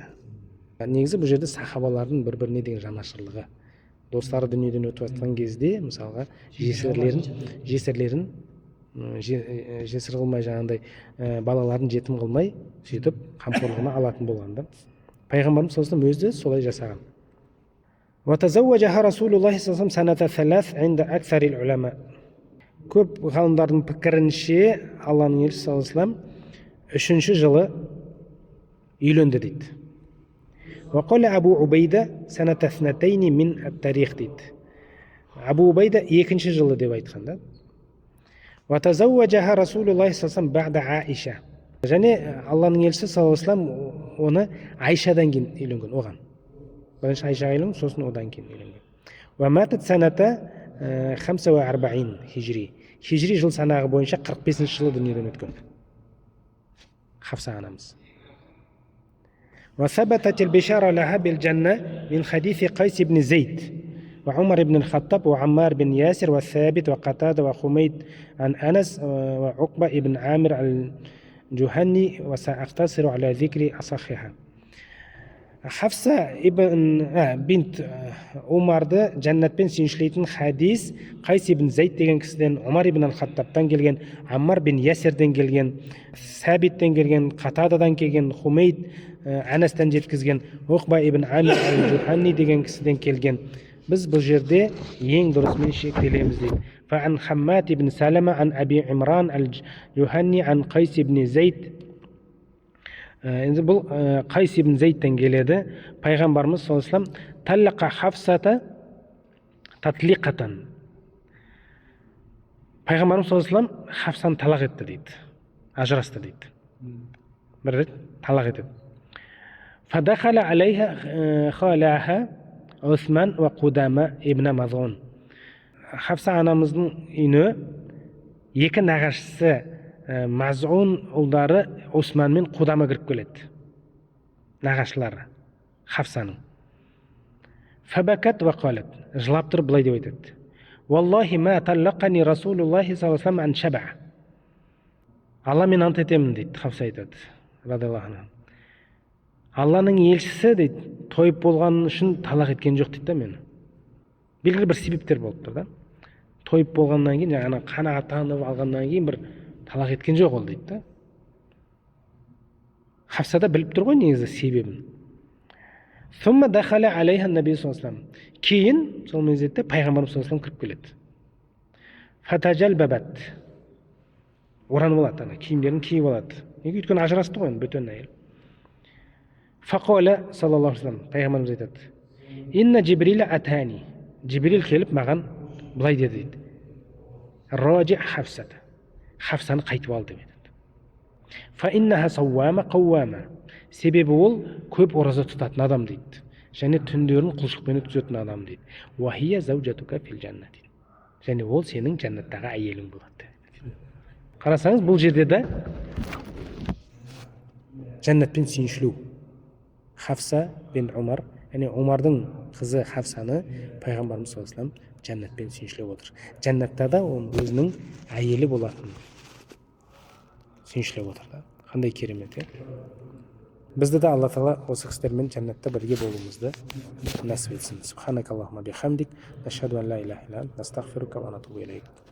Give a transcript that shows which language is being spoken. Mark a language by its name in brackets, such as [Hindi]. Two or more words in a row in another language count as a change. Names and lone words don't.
[Kazakh] Негізі бұл жерде сахабалардың бір-біріне деген жанашырлығы. Достары дүниеден өтіп жатқан кезде, мысалға, жесірлерін жесір қылмай, жаңағындай балаларын жетім қылмай, сөйтіп қамқорлығына алатын болғанда. Пайғамбарымыз [Arabic] صلى الله عليه وسلم [Kazakh] өзі солай жасаған. [Arabic] وتزوجها رسول الله صلى الله عليه وسلم سنة ثلاث عند أكثر العلماء. [Kazakh] Көп ғалымдардың пікірінше Алланың елшісі [Arabic] صلى الله عليه وسلم [Kazakh] үшінші жылы үйленді дейді. [Arabic] وقال أبو عبيدة سنة 2 من التاريخ дейді. [Kazakh] Абу Убайда екінші жылы деп айтқан да. [Arabic] وتزوجها رسول الله صلى الله عليه وسلم بعد عائشة. [Kazakh] және Алланың елшісі [Arabic] صلى الله عليه وسلم [Kazakh] оны Айшадан кейін үйленген, оған. Бірінші Айшаға үйленген, сосын одан кейін үйленген. [Arabic] وماتت سنة 45 хижри. [Kazakh] Хижри жыл санағы бойынша 45 жылы дүниеден өткен. Хафса анамыз. [Arabic] وثبتت البشارة لها بالجنة من حديث قيس بن زيد وعمر بن الخطاب وعمار بن ياسر والثابت وقتادة وحميد عن أنس وعقبة بن عامر الجهني وسأقتصر على ذكر أصحها. [Kazakh] Хафса бинт Умарды жәннатпен сүйіншілейтін хадис Қайс ибн Зайд деген кісіден, Умар ибн ал-Хаттабтан келген, Аммар бин Ясирден келген, Сәбиттен келген, Қатададан келген, Хумейд Анастан жеткізген, Уқба ибн Амир ал-Джуханни деген кісіден келген. Біз бұл жерде ең дұрысымен шектелеміз дейді. [Arabic] فعن حماد بن سلمة عن أبي عمران الجهني عن قيس بن زيد. [Kazakh] Енді бұл Қайс ибн Зайдтен келеді. [Arabic] Пайғамбарымыз صلى الله عليه وسلم طلق حفصة تطليقة. [Kazakh] Пайғамбарымыз [Arabic] صلى الله عليه وسلم [Kazakh] Хафсаны талақ етті дейді. Ажырасты дейді. Бір рет талақ етеді. [Arabic] فدخل عليها خالاها عثمان وقدامة بن مظعون. [Kazakh] Хафса анамыздың үйіне екі нағашысы Мазун ұлдары Усман мен Қудама кіріп келеді. Нағашылары Хафсаның. [Arabic] فبكت وقالت. [Kazakh] Жылап тұрып былай деп айтады. [Arabic] والله ما طلقني رسول الله صلى الله عليه وسلم عن شبع. [Kazakh] Алла мен ант етемін дейді. Хафса айтады. [Arabic] رضي الله عنها. [Kazakh] Алланың елшісі дейді, тойып болған үшін талақ еткен жоқ дейді да мені. Белгілі бір себептер болып тұр да. Тойып болғаннан кейін, жаңағы қанағаттанып алғаннан кейін бір талақ еткен жоқ ол дейді да. Хафса да біліп тұр ғой негізі себебін. [Arabic] ثم دخل عليها النبي صلى الله عليه وسلم. [Kazakh] Кейін сол мезетте пайғамбарымыз [Arabic] صلى الله عليه وسلم [Kazakh] кіріп келеді. [Arabic] فتجلببت. [Kazakh] Оранып алады ана, киімдерін киіп алады. Неге? Өйткені ажырасты ғой бөтен әйел. [Arabic] فقال صلى الله عليه وسلم, [Kazakh] пайғамбарымыз айтады. [Arabic] إن جبريل أتاني. [Kazakh] Джибрил келіп маған былай деді дейді. [Arabic] راجع حفصة. [Kazakh] Хафсаны қайтып ал деп айтады. [Arabic] فإنها صوامة قوامة. [Kazakh] Себебі ол көп ораза тұтатын адам дейді. Және түндерін құлшылықпен өткізетін адам дейді. [Arabic] وهي زوجتك في الجنة [Kazakh] дейді. Және ол сенің жәннаттағы әйелің болады. Қарасаңыз, бұл жерде де жәннатпен сүйіншілеу. Хафса бен Умар, яғни Умардың қызы Хафсаны пайғамбарымыз [Arabic] صلى الله عليه وسلم [Kazakh] жәннатпен сүйіншілеп отыр. Жәннатта да оның өзінің әйелі болатын сүйіншілеп отыр да. Қандай керемет, е? Бізді де Алла тағала осы кісілермен жәннатта бірге болуымызды нәсіп етсін. [Arabic] سبحانك اللهم بحمدك، نشهد أن لا إله إلا أنت، نستغفرك ونتوب إليك.